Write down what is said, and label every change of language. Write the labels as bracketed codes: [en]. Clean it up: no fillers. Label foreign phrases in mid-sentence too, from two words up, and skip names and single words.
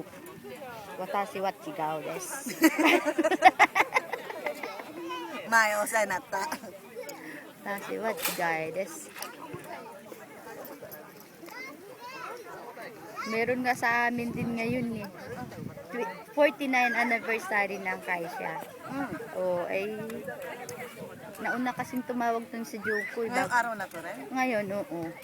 [ja] 私は違います. Mayo sa nata. 私は違います. [tl] Meron nga sa amin din ngayon eh. 49 anniversary ng Kaisha. O ay nauna kasing tumawag dun si Jokoy. Ngayong araw na to rin? Ngayon, oo.